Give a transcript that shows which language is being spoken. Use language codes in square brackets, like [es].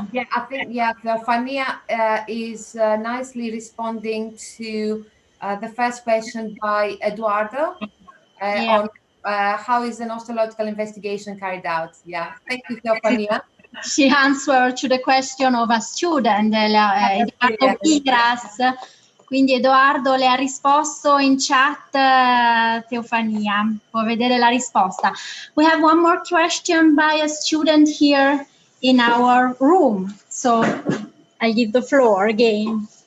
[en] Yeah, I think, Theophania is nicely responding to the first question by Eduardo. on how is an osteological investigation carried out. Yeah, thank you, Stefania. She answered to the question of a student, Edoardo Migras. [it] Quindi Edoardo le ha risposto in chat, Teofania. Può vedere la risposta. [en] We have one more question by a student here in our room. So I give the floor again.